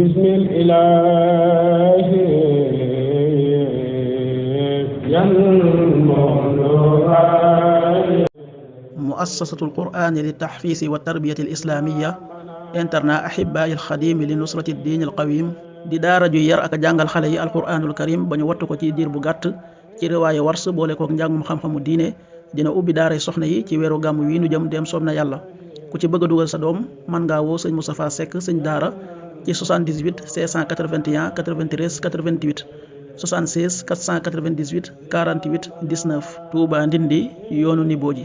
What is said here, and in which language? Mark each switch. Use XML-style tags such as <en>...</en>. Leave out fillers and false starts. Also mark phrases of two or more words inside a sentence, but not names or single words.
<ar>بسم الإله مؤسسة القرآن للتحفيظ والتربية الإسلامية internat أحباء الخديم لنصرة الدين القويم</ar> <wo>di daara ju yar ak jàngal xale yi</wo> <ar>alquranul</ar> <wo>karim ba ñu wattu ko ci diir bu gàtt ci riwaaye wars boole kook njàngum xam-xamu diine dina ubbi daaray soxna yi ci weeru gàmm wi nu jëm dem soob na yàlla ku ci bëgg a dugal sa doom mën ngaa woo sëñ Moustapha Seck sëñ daara ci 78 681 93 88 76 498 48 19 Touba Ndindi yoonu Nibooji.</wo>